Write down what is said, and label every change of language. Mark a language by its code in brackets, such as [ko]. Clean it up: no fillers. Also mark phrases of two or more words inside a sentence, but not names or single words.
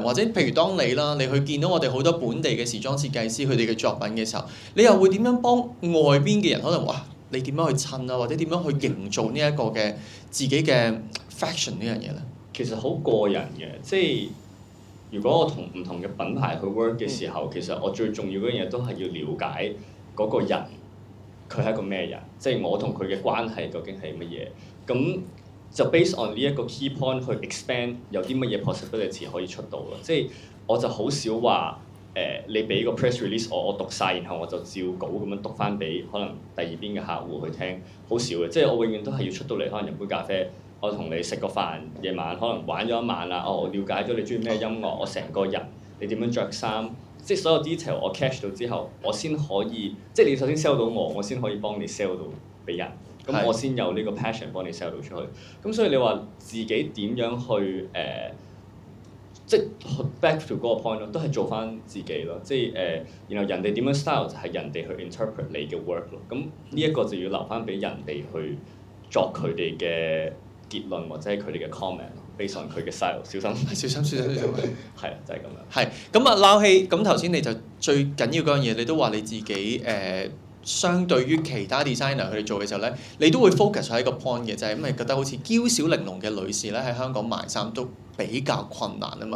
[yue] 或者譬如當你啦，你去見到我哋好多本地嘅時裝設計師佢哋嘅作品嘅時候，你又會點樣幫外邊嘅人可能話你點樣去襯啊，或者點樣去營造呢一個嘅自己嘅 fashion 呢樣嘢咧？其實好個人嘅，即係如果我同唔同嘅品牌去 work 嘅時候，其實我最重要嗰樣嘢都係要了解嗰個人，佢係一個咩人，即係我同佢嘅關係究竟係乜嘢。咁就 [en] based on [yue] 呢一個 [en] key point [yue] 去 expand 有啲乜嘢 possibility 可以出到咯。即係我就好少話你俾個 [en] press release [yue] 我讀晒，然後我就照稿咁樣讀翻俾可能第二邊嘅客戶去聽，好少嘅。即係我永遠都係要出到嚟，可能飲杯咖啡，我同你食個飯，夜晚可能玩咗一晚啦。我了解咗你中意咩音樂，我成個人你點樣着衫，即係所有 detail 我 catch 到之後，我先可以即係你首先 sell 到我先可以幫你 sell 到俾人。咁我先有呢個 passion 幫你 sell 到出去。咁所以你話自己點樣去即係 [en] back to [yue] 嗰個 point 咯，都係做翻自己咯。即係然後人哋點樣 style 就係人哋去 interpret 你嘅 work 咯。咁呢一個就要留翻俾人哋去作佢哋嘅結論或者係佢哋嘅 comment。 [en] based on [yue] 佢嘅 style，小心。係啊，就係咁樣。係咁啊，撈氣咁頭先你就最緊要嗰樣嘢，你都話你自己相對於其他 designer 佢哋做嘅時候咧，你都會 focus 喺一個 point 嘅，就係因為覺得好似嬌小玲瓏嘅女士咧喺香港賣衫都比較困難啊嘛。